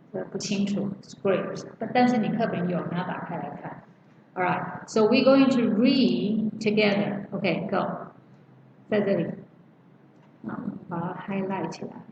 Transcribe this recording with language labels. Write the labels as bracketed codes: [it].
[zh] 不清楚 grapes， 但是你课本有，你要打开来看。 [en] Alright, so we're going to read together. Okay, go. [zh] 在这里，把它 highlight 起来。